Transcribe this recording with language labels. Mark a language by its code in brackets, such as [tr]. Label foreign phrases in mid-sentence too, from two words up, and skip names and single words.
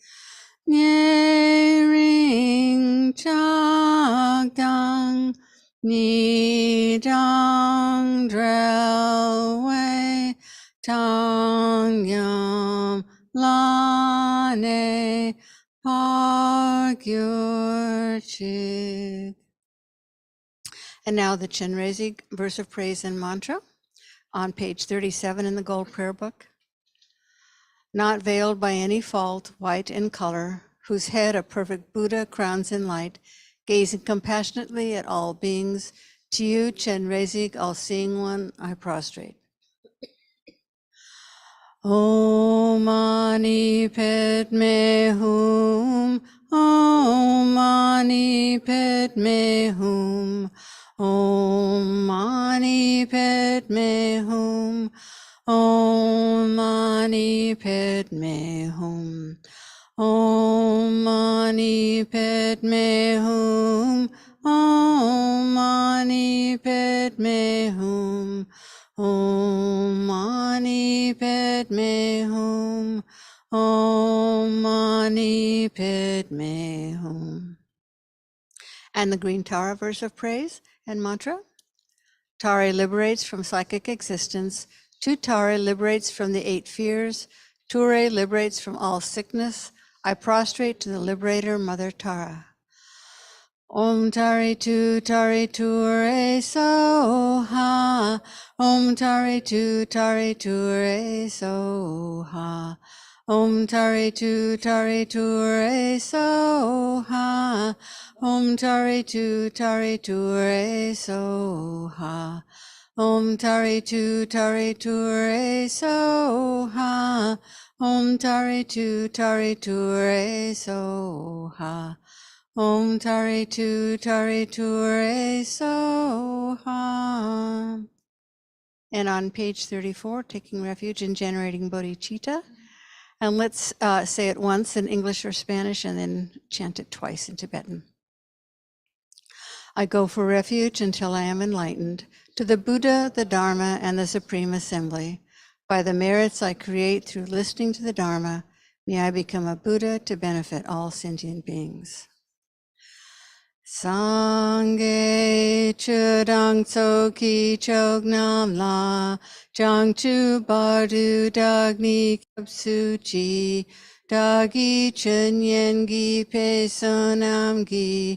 [bo] ཉེ་རིང་ཆགས་སྡང་གཉིས་དང་བྲལ་བའི་བཏང་སྙོམས་ལ་གནས་པར་གྱུར་ཅིག. [en] And now the Chenrezig verse of praise and mantra on page 37 in the Gold Prayer Book. Not veiled by any fault, white in color, whose head a perfect Buddha crowns in light, gazing compassionately at all beings, to you, Chenrezig, all-seeing one, I prostrate. [sa] ॐ मणि पद्मे हूँ, ॐ मणि पद्मे हूँ, ॐ मणि पद्मे हूँ, ॐ मणि पद्मे हूँ, ॐ मणि पद्मे हूँ, ॐ मणि पद्मे हूँ, ॐ मणि पद्मे हूँ, ॐ मणि पद्मे हूँ. [en] And the Green Tara verse of praise and mantra. Tara liberates from psychic existence. Tutare liberates from the 8 fears. Ture liberates from all sickness. I prostrate to the liberator, Mother Tara. [sa] ॐ तारे तु तारे तुरे स्वाहा. ॐ तारे तु तारे तुरे स्वाहा. ॐ तारे तु तारे तुरे स्वाहा. ॐ तारे तु तारे तुरे स्वाहा. ॐ तारे तु तारे तुरे स्वाहा. ॐ तारे तु तारे तुरे स्वाहा. ॐ तारे तु तारे तुरे स्वाहा. [en] And on page 34, taking refuge in generating bodhicitta. And let's say it once in English or Spanish and then chant it twice in Tibetan. I go for refuge until I am enlightened, to the Buddha, the Dharma, and the Supreme Assembly. By the merits I create through listening to the Dharma, may I become a Buddha to benefit all sentient beings. [bo] སངས་རྒྱས་ཆོས་དང་ཚོགས་ཀྱི་མཆོག་རྣམས་ལ། བྱང་ཆུབ་བར་དུ་བདག་ནི་སྐྱབས་སུ་མཆི། བདག་གིས་ཆོས་ཉན་བགྱིས་པའི་བསོད་ནམས་ཀྱིས.